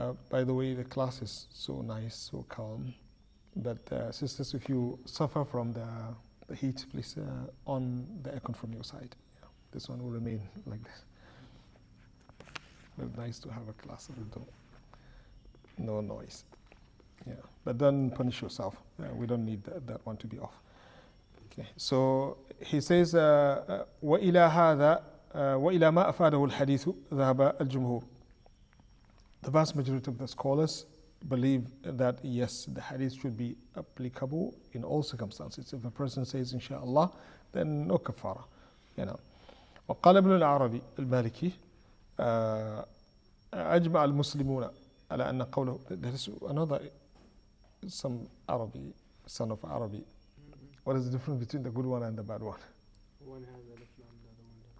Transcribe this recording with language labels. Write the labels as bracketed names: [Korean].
[English] By the way, the class is so nice, so calm. But sisters, if you suffer from the heat, please on the aircon from your side. Yeah, this one will remain like this. But nice to have a class with no noise. Yeah, but don't punish yourself. We don't need that one to be off. Okay, so he says, [Arabic] وإلى هذا وإلى ما أفاده الحديث ذهب الجمهور. [English] The vast majority of the scholars believe that yes, the hadith should be applicable in all circumstances. If a person says inshallah, then no kafara. [Arabic] وقال ابن العربي المالكي أجمع المسلمون على أن قوله. [English] There is another, some Arabi, son of Arabi. What is the difference between the good one and the bad one? One has alif lam, the other one doesn't.